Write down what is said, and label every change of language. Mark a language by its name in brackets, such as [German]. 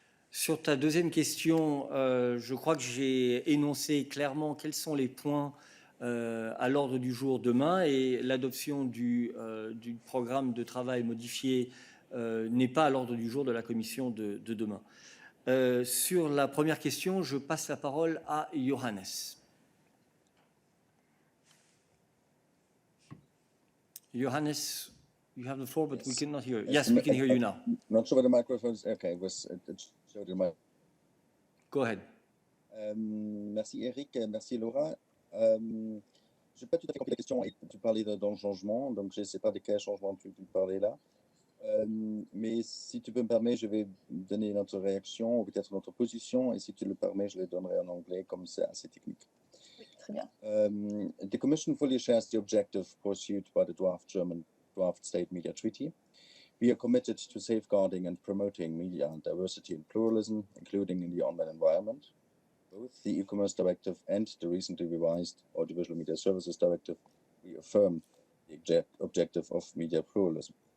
[French] Sur ta deuxième question, je crois que j'ai énoncé clairement quels sont les points à l'ordre du jour demain et l'adoption du programme de travail modifié n'est pas à l'ordre du jour de la commission de demain. Sur la première question, je passe la parole à Johannes. [English] Johannes, you have the floor, but we cannot hear you. Yes, we can hear you now. Not sure whether the microphone is okay. It showed in my. Go ahead. [French] Merci Eric, merci Laura. Je n'ai pas tout à fait compris la question. Tu parlais d'un changement, donc je ne sais pas de quel changement tu parlais là. Mais si tu peux me permettre, je vais donner notre réaction ou peut-être notre position, et si tu le permets, je le donnerai en anglais, comme c'est assez technique. Oui, très bien. [English] The Commission fully shares the objective pursued by the draft State Media Treaty. We are committed to safeguarding and promoting media diversity and pluralism, including in the online environment. Both the E-Commerce Directive and the recently revised Audiovisual Media Services Directive reaffirm the objective of media pluralism.